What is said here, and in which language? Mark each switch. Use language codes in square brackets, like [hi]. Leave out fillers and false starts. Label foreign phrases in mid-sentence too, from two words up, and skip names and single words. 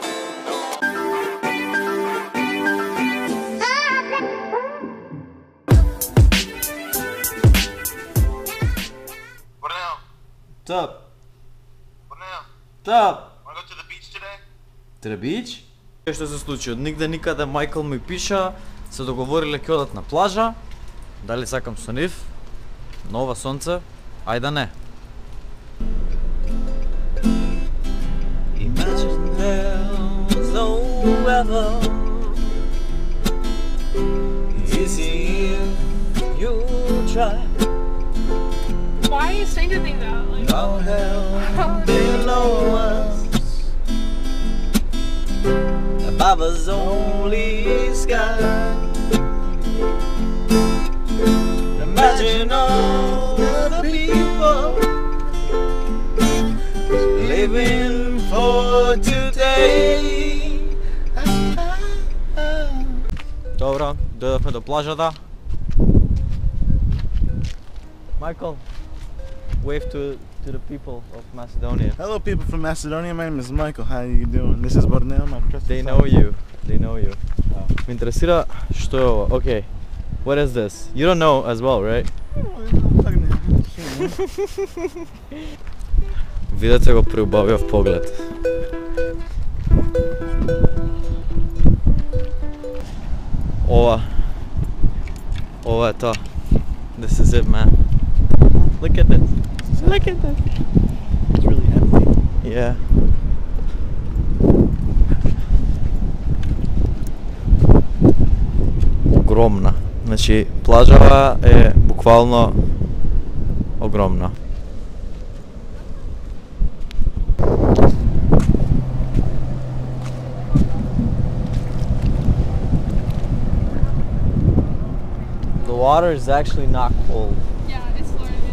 [en] What now? What's up? What now? What's up? Wanna go to the beach today? To the beach? [mk] Што се случи? Од нигде никаде Майкл ми пиша, се договориле ќе одат на плажа. Дали сакам со нив? На ова сонце? Ајде не. [en] Imagine there's no weather. Easy if you try. Why are you Stranger Things out? Like, No hell below us. Above us only sky. Imagine all the people living for today. [mk] Добро, дојдовме до плажата. [en] Michael, wave to the people of Macedonia. Hello people from Macedonia, my name is Michael, how you doing? This is Borneo, my trusted They son. know you. They know you. [mk] Ме интересира што е ова. [en] Okay. What is this? You don't know as well, right? [mk] Видете го преубавиот поглед. Ова е тоа. [en] This is it, man. Look at this. Look at this. It's really empty. Yeah. [mk] Огромна. Значи, плажава е буквално огромна. [en] The water is actually not cold. yeah, it's Florida.